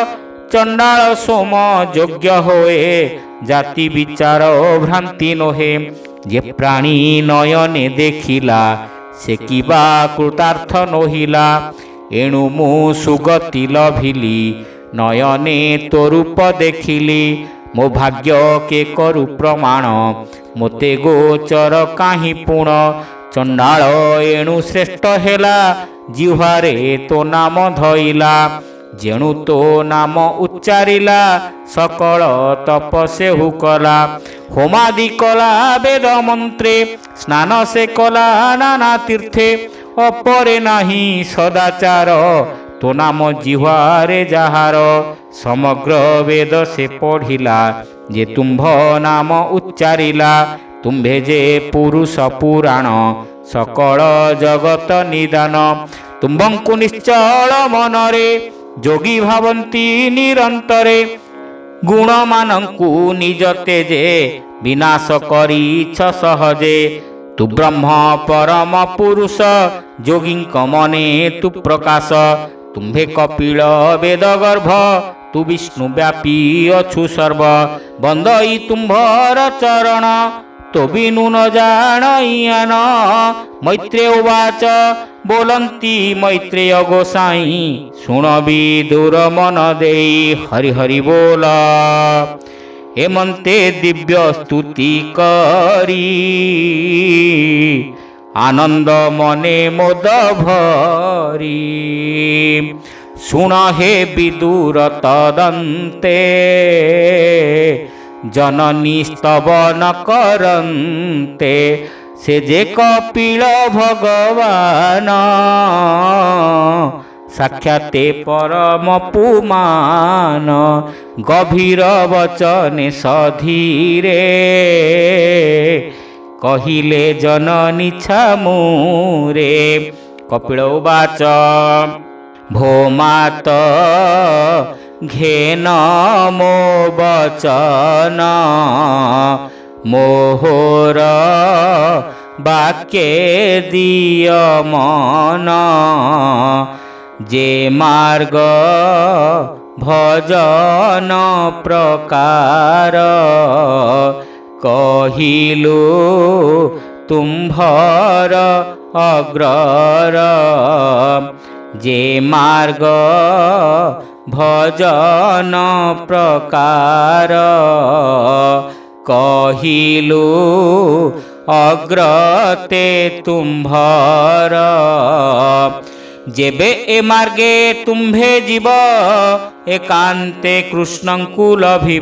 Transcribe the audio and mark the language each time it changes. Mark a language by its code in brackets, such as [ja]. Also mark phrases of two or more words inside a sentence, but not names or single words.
[or] ଚଣ୍ଡାଳ ସୋମ ଯୋଗ୍ୟ ହୋଏ ଜାତି ବିଚାର ଭ୍ରାନ୍ତି ନୋହେ। ଯେ ପ୍ରାଣୀ ନୟନେ ଦେଖିଲା ସେ କିବା କୃତାର୍ଥ ନୋହିଲା। ଏଣୁ ମୁ ସୁଗତି ଲଭିଲି ନୟନେ ତୋ ରୂପ ଦେଖିଲି। ମୋ ଭାଗ୍ୟ କେ କରୁ ପ୍ରମାଣ ମୋତେ ଗୋଚର କାହି ପୁଣ। ଚଣ୍ଡାଳ ଏଣୁ ଶ୍ରେଷ୍ଠ ହେଲା ଜିହ୍ୱାରେ ତୋ ନାମ ଧଇଲା। ଯେଣୁ ତୋ ନାମ ଉଚ୍ଚାରିଲା ସକଳ ତପସେ ହୁକଲା। ହୋମାଦି କଲା ବେଦ ମନ୍ତ୍ରେ ସ୍ନାନ ସେ କଲା ନାନା ତୀର୍ଥେ। ଅପରେ ନାହି ସଦାଚାର ତୋ ନାମ ଜିହ୍ୱାରେ ଯାହାର। ସମଗ୍ର ବେଦ ସେ ପଢ଼ିଲା ଯେ ତୁମ୍ଭ ନାମ ଉଚ୍ଚାରିଲା। ତୁମ୍ଭେ ଯେ ପୁରୁଷ ପୁରାଣ ସକଳ ଜଗତ ନିଦାନ। ତୁମ୍ଭଙ୍କୁ ନିଶ୍ଚଳ ମନରେ ଯୋଗୀ ଭାବନ୍ତି ନିରନ୍ତରେ। ଗୁଣ ମାନଙ୍କୁ ନିଜ ତେଜେ ବିନାଶ କରିଛ ସହଜେ। ତୁ ବ୍ରହ୍ମ ପରମ ପୁରୁଷ ଯୋଗୀଙ୍କ ମନେ ତୁ ପ୍ରକାଶ। ତୁମ୍ଭେ କପିଳ ବେଦ ଗର୍ଭ ତୁ ବିଷ୍ଣୁ ବ୍ୟାପୀ ଅଛୁ ସର୍ବ। ବନ୍ଦଇ ତୁମ୍ଭର ଚରଣ ତୋ ବିନୁ ନ ଜାଣୟାନ। [sa] मैत्रेय उवाच [or] ବୋଲନ୍ତି ମୈତ୍ରେୟ ଗୋସାଈ ଶୁଣ ବିଦୁର ମନ ଦେଇ ହରି ହରି ବୋଲ। ଏମନ୍ତେ ଦିବ୍ୟ ସ୍ତୁତି କରି ଆନନ୍ଦ ମନେ ମୋଦ ଭରି। ଶୁଣ ହେ ବିଦୁର ତଦନ୍ତେ ଜନନୀ ସ୍ତବନ କରନ୍ତେ। ସେ ଯେ କପିଳ ଭଗବାନ ସାକ୍ଷାତେ ପରମ ପୁମାନ। ଗଭୀର ବଚନେ ସଧୀରେ କହିଲେ ଜନନୀ ଛାମୁରେ। କପିଳ ଉବାଚ ଭୋ ମାତ ଘେନ ମୋ ବଚନ। ମୋହର ବାକ୍ୟେ ଦିଅ ମନ। ଯେ ମାର୍ଗ ଭଜନ ପ୍ରକାର କହିଲୁ ତୁମ୍ଭର ଅଗ୍ରର। ଯେ ମାର୍ଗ ଭଜନ ପ୍ରକାର କହିଲୁ ଅଗ୍ରତେ ତୁମ୍ଭର। ଯେବେ ଏ ମାର୍ଗେ ତୁମ୍ଭେ ଜୀବ ଏକାନ୍ତେ କୃଷ୍ଣଙ୍କୁ ଲଭିବ।